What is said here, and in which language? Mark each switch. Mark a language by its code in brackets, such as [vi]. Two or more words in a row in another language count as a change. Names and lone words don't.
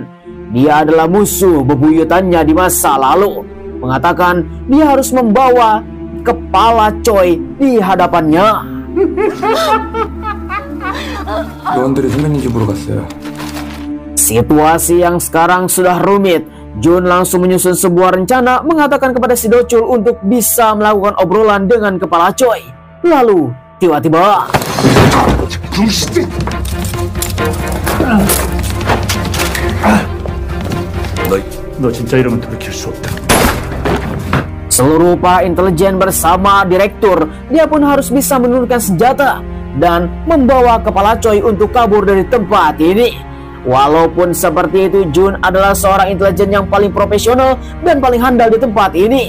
[id] Dia adalah musuh bebuyutannya di masa lalu. Mengatakan dia harus membawa Kepala Choi di hadapannya. [ko] 요원들이 선배님 집으로 갔어요. [id] Situasi yang sekarang sudah rumit. Jun langsung menyusun sebuah rencana, mengatakan kepada si Do-chul untuk bisa melakukan obrolan dengan Kepala Choi. Lalu tiba-tiba [ko] 너 진짜 이러면 돌이킬 수 없다. [id] seluruh para intelijen bersama direktur, dia pun harus bisa menurunkan senjata dan membawa Kepala Choi untuk kabur dari tempat ini. Walaupun seperti itu, Jun adalah seorang intelijen yang paling profesional dan paling handal di tempat ini.